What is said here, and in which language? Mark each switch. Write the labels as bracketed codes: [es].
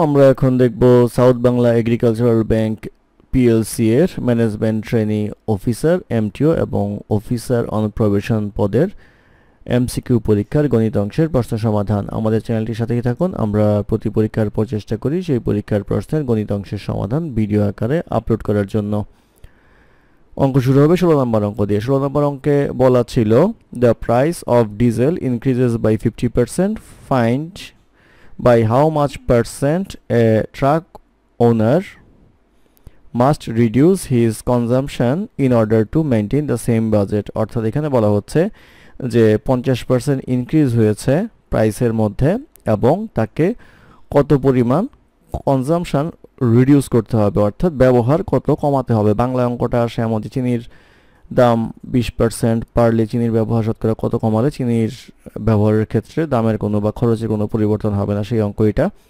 [bn] আমরা এখন দেখব south Bangla agricultural bank PLC এর ম্যানেজমেন্ট ট্রেনি অফিসার এমটিও এবং অফিসার অন প্রবেশন পদের এমসিকিউ পরীক্ষার গণিত অংশের প্রশ্ন সমাধান। আমাদের চ্যানেলটির সাথেই থাকুন। আমরা প্রতি পরীক্ষার প্রচেষ্টা করি সেই পরীক্ষার প্রশ্নের গণিত অংশের সমাধান ভিডিও আকারে আপলোড করার জন্য। অঙ্ক শুরু হবে 16 নম্বর অঙ্ক দিয়ে। 16 নম্বর অঙ্কে বলা ছিল [en] The price of diesel increases by 50%, find by how much percent a truck owner must reduce his consumption in order to maintain the same budget। [bn] অর্থাৎ এখানে বলা হচ্ছে যে 50% ইনক্রিজ হয়েছে প্রাইসের মধ্যে এবং তাকে কত পরিমাণ কনজাম্পশন রিডিউস করতে হবে, অর্থাৎ ব্যবহার কত কমাতে হবে। বাংলা অঙ্কটা আসে এমন যে চিনির দাম 20% বাড়লে চিনির ব্যবহার শতকরা কত কমালে চিনির ব্যবহারের ক্ষেত্রে দামের কোনো বা খরচের কোনো পরিবর্তন হবে না, সেই অঙ্ক এটা।